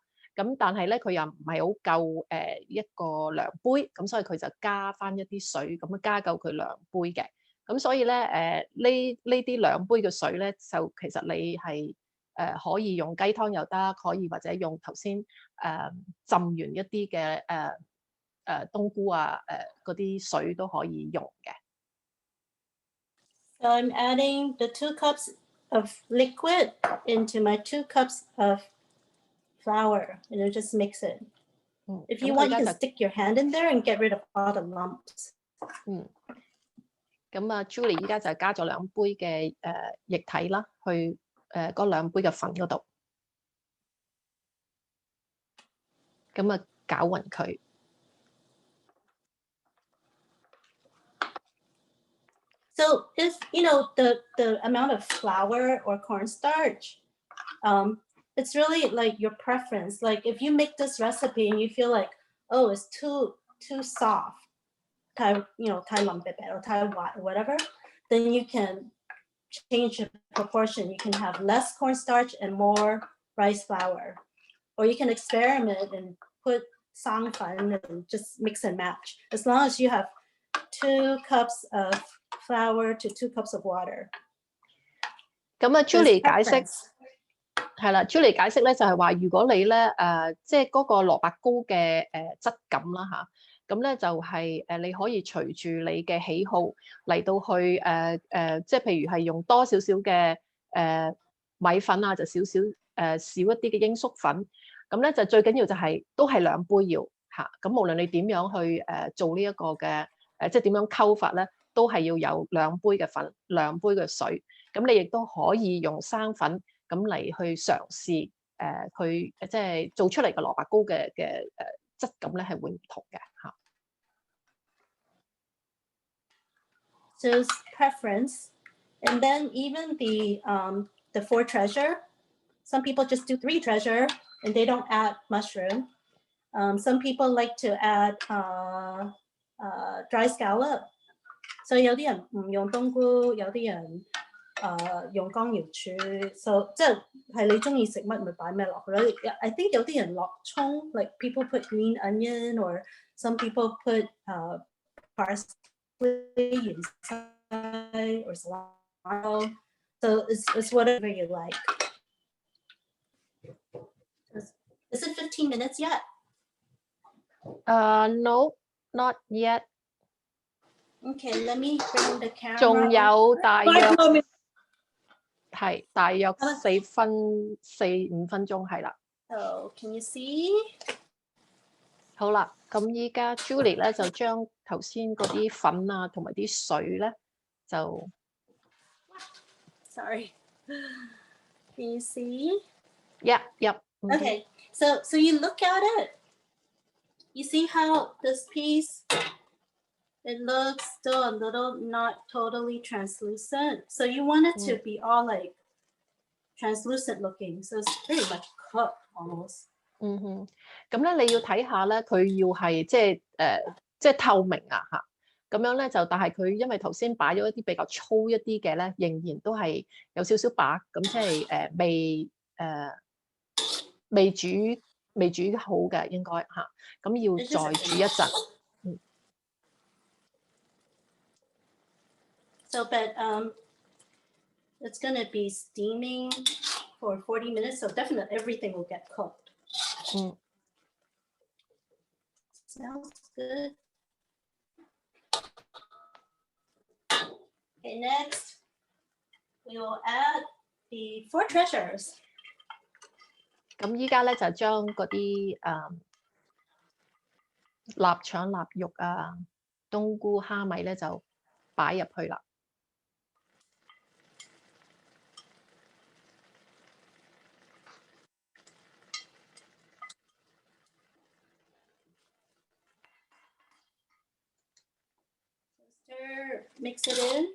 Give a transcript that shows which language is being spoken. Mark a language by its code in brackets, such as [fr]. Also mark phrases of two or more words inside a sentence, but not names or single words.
[yue] 咁但係咧佢又唔係好夠一個量杯，咁所以佢就加翻一啲水，咁樣加夠佢量杯嘅。咁所以咧呢啲2杯嘅水咧，就其實你係可以用雞湯又得，可以或者用頭先浸完一啲嘅冬菇啊嗰啲水都可以用嘅。 [en] So I'm adding the 2 cups of liquid into my 2 cups of flour, and then just mix it. If you want, you can stick your hand in there and get rid of all the lumps. [yue] 咁啊 Julie 依家就加咗2杯嘅液體啦，去嗰2杯嘅粉嗰度，咁啊攪勻佢。 [en] So if you know the amount of flour or cornstarch, it's really like your preference. Like if you make this recipe and you feel like, oh, it's too soft, [yue] 太腍白白 [en] or [yue] 太滑 [en] or whatever, then you can change the proportion. You can have less cornstarch and more rice flour, or you can experiment and put sang fan and just mix and match. As long as you have 2 cups of flour to 2 cups of water. [yue] 咁啊 Julie 解釋係啦 ，Julie 解釋咧就係話，如果你咧即係嗰個蘿蔔糕嘅質感啦嚇，咁咧就係你可以隨住你嘅喜好嚟到去即係譬如係用多少少嘅米粉啊，就少一啲嘅鷹粟粉，咁咧就最緊要就係都係2杯要嚇，咁無論你點樣去做呢一個嘅即係點樣溝法咧，都係要有2杯嘅粉、2杯嘅水，咁你亦都可以用生粉咁嚟去嘗試佢即係做出嚟嘅蘿蔔糕嘅質感咧係會唔同嘅嚇。 [en] So preference, And then even the 4 treasure, some people just do 3 treasure and they don't add mushroom. Some people like to add dry scallop. [yue] So 有啲人唔用冬菇，有啲人用乾瑤柱。So 即係你中意食乜咪擺咩落去咯。 [en] I think [yue] 有啲人落葱 [en] like people put green onion or some people put parsley inside or cilantro. So it's whatever you like. Is it 15 minutes yet? No, not yet. Okay, let me bring the camera. [yue] 仲有大約 [en] 5 minutes. [yue] 係大約4-5分鐘係啦。 [en] So can you see? [yue] 好啦，咁依家 Julie 咧就將頭先嗰啲粉啊同埋啲水咧就 [en] Sorry. Can you see? Yep. Okay, so you look at it. You see how this piece, it looks still a little not totally translucent. So you want it to be all like translucent looking. So it's pretty much cooked almost. [yue] 咁咧你要睇下咧，佢要係即係透明啊嚇，咁樣咧就但係佢因為頭先擺咗一啲比較粗一啲嘅咧，仍然都係有少少白，咁即係未煮好嘅應該嚇，咁要再煮一陣。 [en] So but it's gonna be steaming for 40 minutes, so definitely everything will get cooked. Smells good. Okay, next we will add the 4 treasures. [yue] 咁依家咧就將嗰啲臘腸、臘肉啊、冬菇、蝦米咧就擺入去啦。 [en] Stir, mix it in.